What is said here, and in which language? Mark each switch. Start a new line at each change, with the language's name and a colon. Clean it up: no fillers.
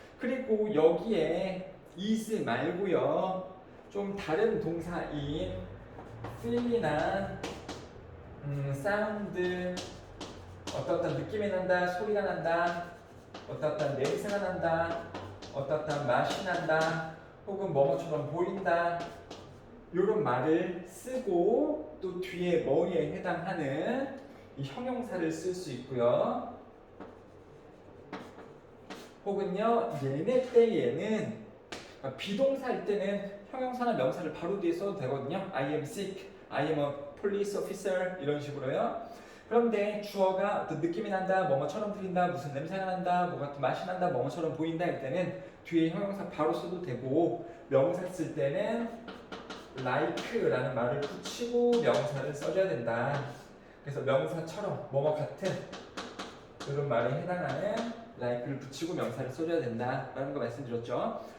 Korean: 그리고 여기에 is 말고요, 좀 다른 동사인 feel이나 sound, 어떤 느낌이 난다, 소리가 난다, 어떤 냄새가 난다, 어떤 맛이 난다, 혹은 뭐뭐처럼 보인다, 이런 말을 쓰고 또 뒤에 뭐에 해당하는 이 형용사를 쓸 수 있고요. 혹은요, 얘네 때에는 비동사일 때는 형용사나 명사를 바로 뒤에 써도 되거든요.
English: I am sick, I am a police officer
Korean: 이런 식으로요. 그런데 주어가 어떤 느낌이 난다, 뭐뭐처럼 들린다, 무슨 냄새가 난다, 뭐 같은 맛이 난다, 뭐뭐처럼 보인다 할 때는 뒤에 형용사 바로 써도 되고, 명사 쓸 때는 like라는 말을 붙이고 명사를 써줘야 된다. 그래서 명사처럼 뭐뭐 같은 이런 말에 해당하는 like를 붙이고 명사를 써줘야 된다라는 거 말씀드렸죠.